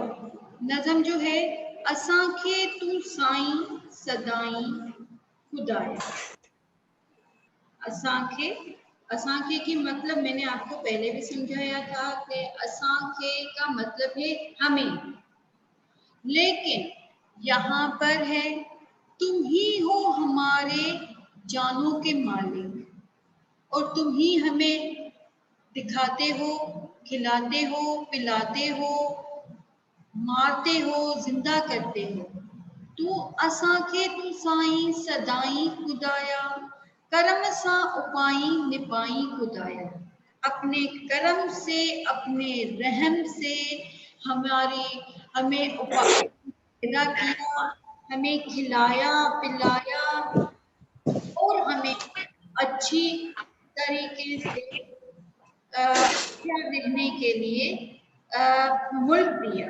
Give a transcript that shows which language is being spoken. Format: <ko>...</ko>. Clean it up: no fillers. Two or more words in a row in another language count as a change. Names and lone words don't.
<hi>नज़म जो है,</hi> <sd>असांखे तू साईं सदाई खुदाया। असांखे, असांखे</sd> <hi>की मतलब मैंने आपको पहले भी समझाया था कि असांखे का मतलब है हमें, लेकिन यहाँ पर है तुम ही हो हमारे जानों के मालिक, और तुम ही हमें दिखाते हो, खिलाते हो, पिलाते हो, मारते हो, जिंदा करते हो।</hi> <sd>तू असांखे तू साईं सदाई खुदाया, करम सा उपाई निपाई खुदाया।</sd> <hi>अपने करम से, अपने रहम से हमारी हमें उपाय पैदा किया, हमें खिलाया पिलाया और हमें अच्छी तरीके से अच्छा रहने के लिए मुल्क दिया।</hi>